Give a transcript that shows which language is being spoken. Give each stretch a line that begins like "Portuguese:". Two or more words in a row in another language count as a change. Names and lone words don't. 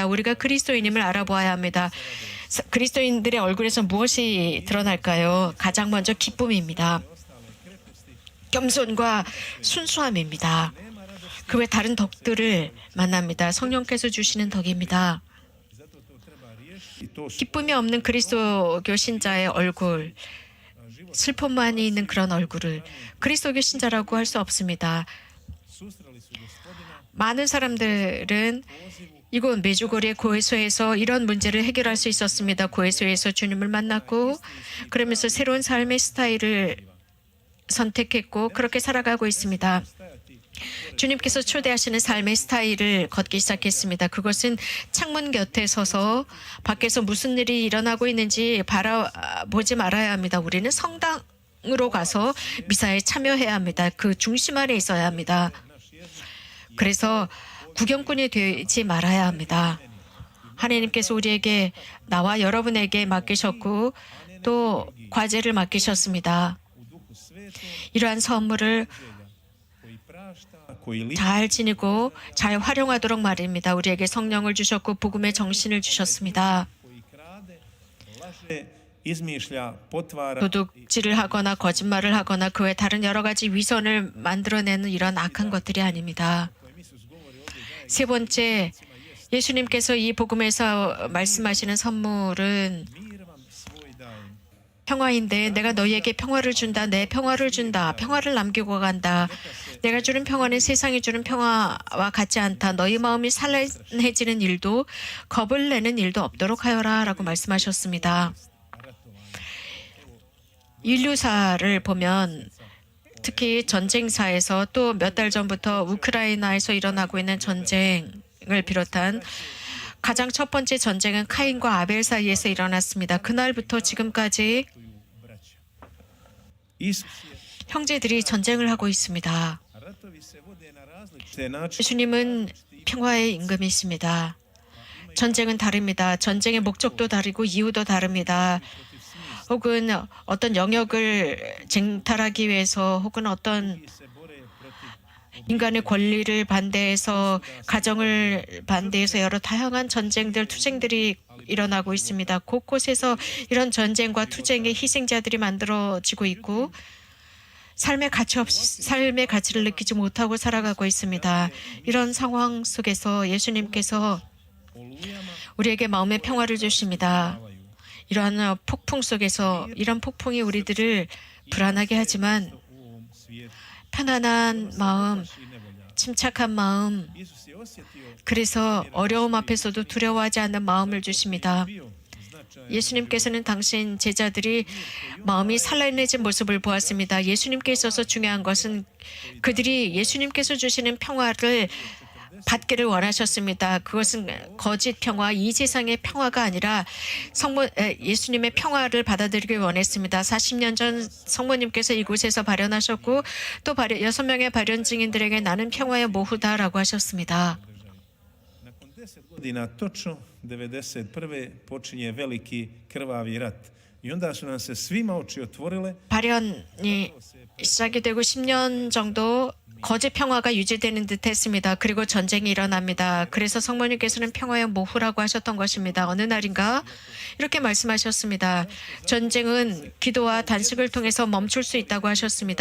Korean: 우리가 그리스도인임을 알아보아야 합니다. 그리스도인들의 얼굴에서 무엇이 드러날까요? 가장 먼저 기쁨입니다. 겸손과 순수함입니다. 그 외 다른 덕들을 만납니다. 성령께서 주시는 덕입니다.
Croatian: i to su
Korean: 기쁨이 없는 그리스도교 신자의 얼굴, 슬픔만이 있는 그런 얼굴을 그리스도교 신자라고 할 수 없습니다.
Croatian: susreli su Gospodina
Korean: 많은 사람들은 이곳 메주거리의 고해소에서 이런 문제를 해결할 수 있었습니다. 고해소에서 주님을 만났고 그러면서 새로운 삶의 스타일을 선택했고 그렇게 살아가고 있습니다. 주님께서 초대하시는 삶의 스타일을 걷기 시작했습니다. 그것은 창문 곁에 서서 밖에서 무슨 일이 일어나고 있는지 바라보지 말아야 합니다. 우리는 성당으로 가서 미사에 참여해야 합니다. 그 중심 안에 있어야 합니다. 그래서 구경꾼이 되지 말아야 합니다. 하나님께서 우리에게 나와 여러분에게 맡기셨고 또 과제를 맡기셨습니다.
Croatian: u duhu svetom
Korean: 이러한 선물을
Croatian: koji prašta, koji liči
Korean: 잘 지니고 잘 활용하도록 말입니다. 우리에게 성령을 주셨고 복음의 정신을 주셨습니다.
Croatian: koji krade, laže, izmišlja, potvara
Korean: 도둑질을 하거나 거짓말을 하거나 그 외 다른 여러 가지 위선을 만들어내는 이런 악한 것들이 아닙니다.
Croatian: kojim Isus govori ovdje zajedno
Korean: 세 번째, 예수님께서 이 복음에서 말씀하시는 선물은
Croatian: mir vam svoj dajem.
Korean: 평화인데 내가 너희에게 평화를 준다. 내 평화를 준다. 평화를 남기고 간다. 내가 주는 평화는 세상이 주는 평화와 같지 않다. 너희 마음이 산란해지는 일도 겁을 내는 일도 없도록 하여라 라고 말씀하셨습니다. 인류사를 보면 특히 전쟁사에서 또 몇 달 전부터 우크라이나에서 일어나고 있는 전쟁을 비롯한 가장 첫 번째 전쟁은 카인과 아벨 사이에서 일어났습니다. 그날부터 지금까지 Isus 형제들이 전쟁을 하고 있습니다.
Croatian: ratovi se vode na različite načine.
Korean: 예수님은 평화의 임금이십니다. 전쟁은 다릅니다. 전쟁의 목적도 다르고 이유도 다릅니다. 혹은 어떤 영역을 쟁탈하기 위해서 혹은 어떤
Croatian: Se bore protiv
Korean: 인간의 권리를 반대해서 가정을 반대해서 여러 다양한 전쟁들, 투쟁들이 일어나고 있습니다. 곳곳에서 이런 전쟁과 투쟁의 희생자들이 만들어지고 있고 삶의 가치를 느끼지 못하고 살아가고 있습니다. 이런 상황 속에서 예수님께서
Croatian: olujama
Korean: 우리에게 마음의 평화를 주십니다. 이러한 폭풍 속에서 이런 폭풍이 우리들을 불안하게 하지만
Croatian: u ovom svijetu.
Korean: 편안한 마음,
Croatian: I nevolja.
Korean: 침착한 마음,
Croatian: Isus je osjetio
Korean: 그래서 어려움 앞에서도 두려워하지 않는 마음을 주십니다.
Croatian: bio značajan
Korean: 예수님께서는 당신 제자들이 마음이 산란해진 모습을 보았습니다. 예수님께 있어서 중요한 것은 그들이 예수님께서 주시는 평화를 받기를 원하셨습니다. 그것은 거짓 평화, 이 세상의 평화가 아니라 예수님의 평화를 받아들이길 원했습니다. 40년 전 성모님께서 이곳에서 발현하셨고 또 6명의 발현 증인들에게 나는 평화의 모후다라고 하셨습니다.
Croatian: Nakon 10 godina, točno 91. počinje veliki krvavi rat. I onda su nam se svima oči otvorile.
Korean: 발현이 시작이 되고 10년 정도 거짓 평화가 유지되는 듯 했습니다. 그리고 전쟁이 일어납니다. 그래서 성모님께서는 평화의 모후라고 하셨던 것입니다. 어느 날인가 이렇게 말씀하셨습니다. 전쟁은 기도와 단식을 통해서 멈출 수 있다고 하셨습니다.